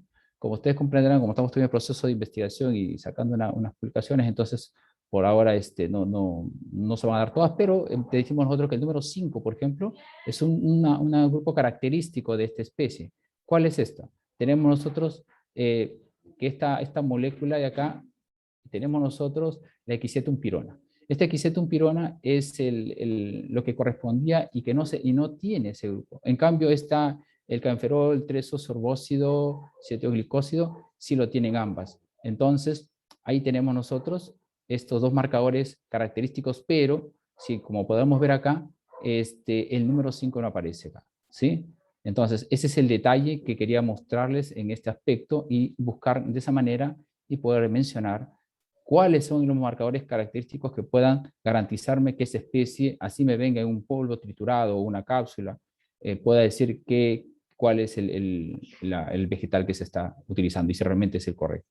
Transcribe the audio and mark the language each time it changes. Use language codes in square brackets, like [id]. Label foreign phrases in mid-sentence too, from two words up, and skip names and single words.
[es] Como ustedes comprenderán, como estamos en el proceso de investigación y sacando unas publicaciones, entonces por ahora no se van a dar todas, pero te decimos nosotros que el número 5, por ejemplo, es un grupo característico de esta especie. ¿Cuál es esta? Tenemos nosotros que esta molécula de acá, tenemos nosotros la Equisetum pirona. Esta Equisetum pirona es lo que correspondía y que no tiene ese grupo. En cambio, está el canferol, 3-sorbócido, 7-glicósido, sí lo tienen ambas. Entonces, ahí tenemos nosotros estos dos marcadores característicos, pero sí, como podemos ver acá, el número 5 no aparece acá, ¿sí? Entonces, ese es el detalle que quería mostrarles en este aspecto y buscar de esa manera y poder mencionar cuáles son los marcadores característicos que puedan garantizarme que esa especie, así me venga en un polvo triturado o una cápsula, pueda decir cuál es el vegetal que se está utilizando y si realmente es el correcto.